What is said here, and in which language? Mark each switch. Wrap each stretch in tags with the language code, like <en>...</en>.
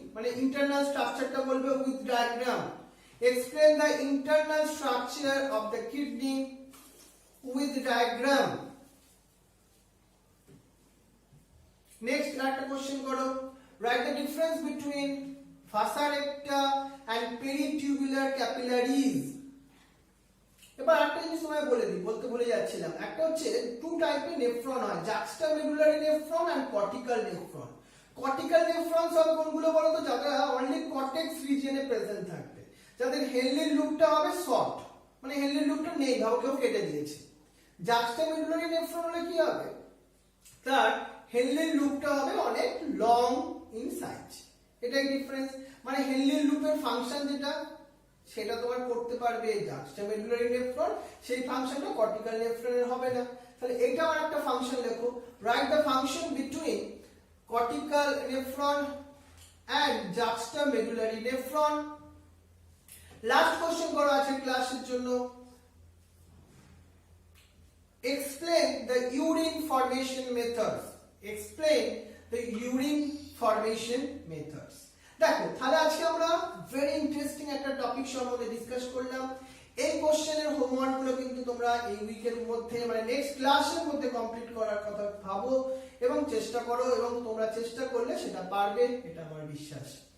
<en>মানে internal structure টা বলবে with diagram. Explain the internal structure of the kidney with diagram. Next একটা question করো, write the difference between vasa recta and peritubular capillaries.</en> <bn>এবার একটা জিনিস তোমায় বলতে ভুলে যাচ্ছিলাম, একটা হচ্ছে টু টাইপের নেফ্রন হয়, juxtamedullary nephron and cortical nephron. Cortical nephron সব কোনগুলো বলো তো, যারা অনলি কর্টেক্স রিজিয়নে প্রেজেন্ট থাকবে, যাদের হেনলির লুপটা হবে শর্ট, মানে হেনলির লুপটা নেই, ভাও কেউ কেটে দিয়েছে। জাক্সটামেডুলারি নেফ্রন হলে কি হবে, তার হেনলির লুপটা হবে অনেক লং ইন সাইজ। এটাই ডিফারেন্স, মানে হেনলির লুপের ফাংশন যেটা সেটা তোমার করতে পারবে জাক্সটামেডুলারি নেফ্রন, সেই ফাংশনটা কর্টিক্যাল নেফ্রনের হবে না। তাহলে এটা আর একটা ফাংশন লেখো,</bn> <en>Write the function between cortical nephron and juxtamedullary nephron.</en> <bn>Last question করা আছে ক্লাসের জন্য,</bn> <en>explain the urine formation methods. Explain the urine formation methods.</en> <bn>দেখো, তাহলে আজকে আমরা ভেরি ইন্টারেস্টিং একটা টপিক সম্বন্ধে ডিসকাস করলাম। এই কোশ্চেনের হোমওয়ার্ক গুলো কিন্তু তোমরা এই উইকের মধ্যে, মানে নেক্সট ক্লাসের মধ্যে কমপ্লিট করার কথা ভাবো এবং চেষ্টা করো, এবং তোমরা চেষ্টা করলে সেটা পারবে, এটা আমার বিশ্বাস।</bn>